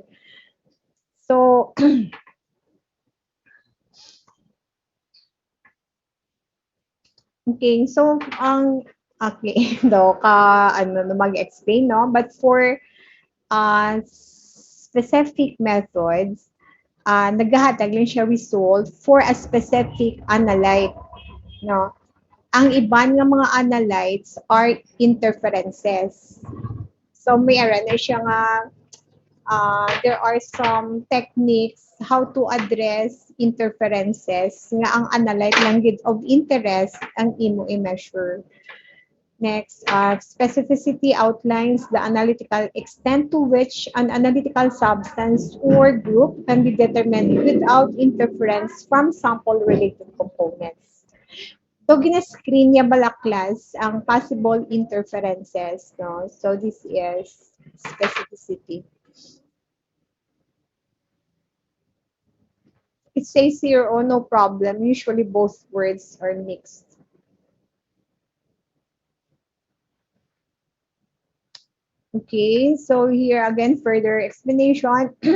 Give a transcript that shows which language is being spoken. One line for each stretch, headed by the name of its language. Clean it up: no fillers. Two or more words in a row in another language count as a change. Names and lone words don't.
English: So, okay, so okay, mag-explain, no? But for specific methods,
Hiligaynon: naghahatag lang siya
English: result for a specific analyte,
Hiligaynon: no? Ang iban nga mga analytes
English: are interferences.
Hiligaynon: So may ara na siya nga
English: there are some techniques how to address interferences
Hiligaynon: nga ang analyte lang gid
English: of interest
Hiligaynon: ang imo i-measure.
English: Next, specificity outlines the analytical extent to which an analytical substance or group can be determined without interference from sample-related components. So,
Hiligaynon: gina-screen niya balaklas ang possible interferences. No?
English: So, this is specificity. It says here, oh, no problem. Usually, both words are mixed. Okay, so here again, further explanation.